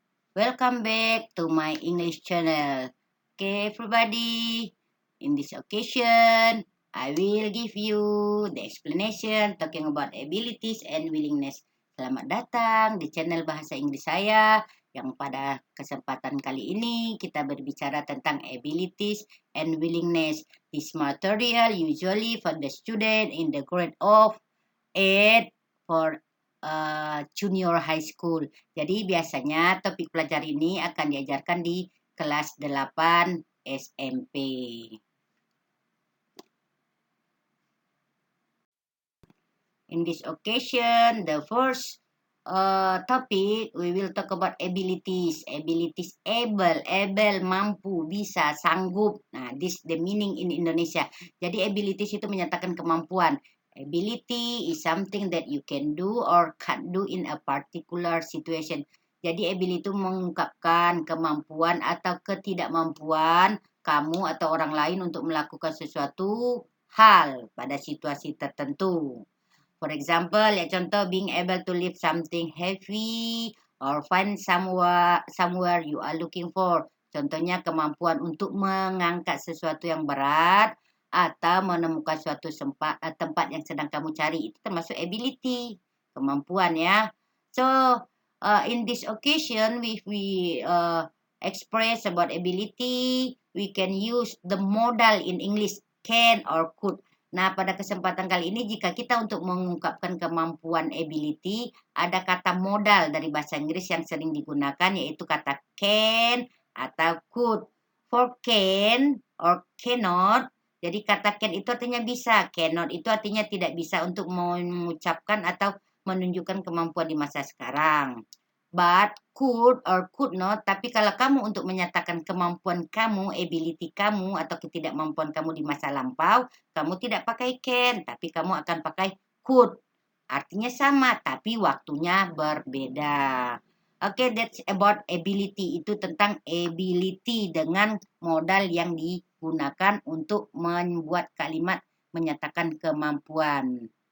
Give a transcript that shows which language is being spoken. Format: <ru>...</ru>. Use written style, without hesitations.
<en>Welcome back to my English channel. Okay, everybody. In this occasion, I will give you the explanation talking about abilities and willingness.</en> <id>Selamat datang di channel Bahasa Inggris saya yang pada kesempatan kali ini kita berbicara tentang abilities and willingness.</id> <en>This material usually for the student in the grade of 8 for junior high school.</en> <id>Jadi biasanya topik pelajar ini akan diajarkan di kelas 8 SMP.</id> <en>In this occasion, the first topic we will talk about abilities.</en> <id>Abilities able, mampu, bisa, sanggup. Nah,</id> <en>this the meaning in Indonesia.</en> <id>Jadi abilities itu menyatakan kemampuan.</id> <en>Ability is something that you can do or can't do in a particular situation.</en> <id>Jadi ability itu mengungkapkan kemampuan atau ketidakmampuan kamu atau orang lain untuk melakukan sesuatu hal pada situasi tertentu.</id> <en>For example,</en> <id>ya contoh</id> <en>being able to lift something heavy or find somewhere you are looking for.</en> <id>Contohnya kemampuan untuk mengangkat sesuatu yang berat atau menemukan suatu tempat yang sedang kamu cari. Itu termasuk ability, kemampuan ya.</id> <en>So, in this occasion, if we express about ability, we can use the modal in English can or could.</en> <id>Nah, pada kesempatan kali ini jika kita untuk mengungkapkan kemampuan ability, ada kata modal dari bahasa Inggris yang sering digunakan yaitu kata can atau could.</id> <en>For can or cannot,</en> <id>jadi kata can itu artinya bisa, cannot itu artinya tidak bisa untuk mengucapkan atau menunjukkan kemampuan di masa sekarang.</id> <en>But could or could not,</en> <id>tapi kalau kamu untuk menyatakan kemampuan kamu, ability kamu atau ketidakmampuan kamu di masa lampau, kamu tidak pakai can, tapi kamu akan pakai could. Artinya sama, tapi waktunya berbeda.</id> <en>Oke, that's about ability.</en> <id>Itu tentang ability dengan modal yang digunakan untuk membuat kalimat menyatakan kemampuan.</id>